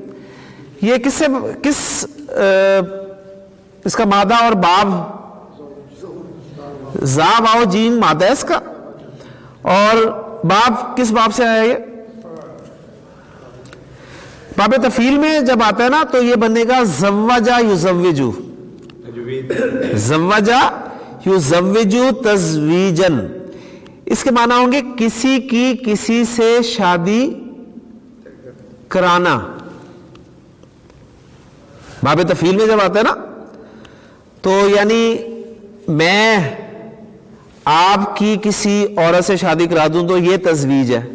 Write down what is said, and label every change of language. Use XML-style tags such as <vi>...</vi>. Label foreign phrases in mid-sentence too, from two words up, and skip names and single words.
<ur>یہ کس اس کا مادہ اور باب، زا واو جیم مادہ ہے اس کا، اور باب کس باب سے آیا؟ یہ باب تفعیل میں جب آتا ہے نا تو یہ بنے گا</ur> <ar>زوجا یزوجو، زوجا یزوجو تزویجن.</ar> <ur>اس کے معنی ہوں گے کسی کی کسی سے شادی کرانا. باب تفعیل میں جب آتا ہے نا تو یعنی میں آپ کی کسی عورت سے شادی کرا دوں تو یہ تزویج ہے.</ur>